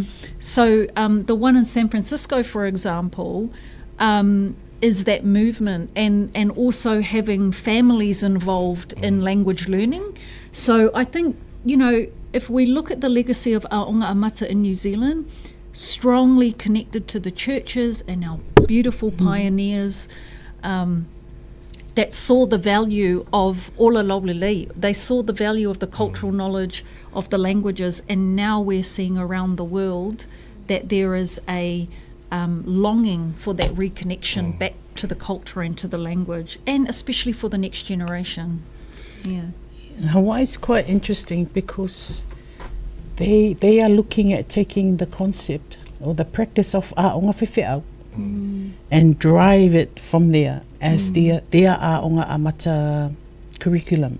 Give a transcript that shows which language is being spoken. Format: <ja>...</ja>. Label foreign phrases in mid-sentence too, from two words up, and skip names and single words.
<en>So the one in San Francisco, for example, is that movement, and also having families involved in language learning. So I think, if we look at the legacy of Aoga Amata in New Zealand, strongly connected to the churches and our beautiful pioneers that saw the value of</en> <sm>ola laulelei.</sm> <en>They saw the value of the cultural knowledge of the languages, and now we're seeing around the world that there is a longing for that reconnection back to the culture and to the language, and especially for the next generation. Yeah. Hawaii is quite interesting because they are looking at taking the concept or the practice of Aonga Whiwhiau and drive it from there as their Aonga Amata curriculum.</en>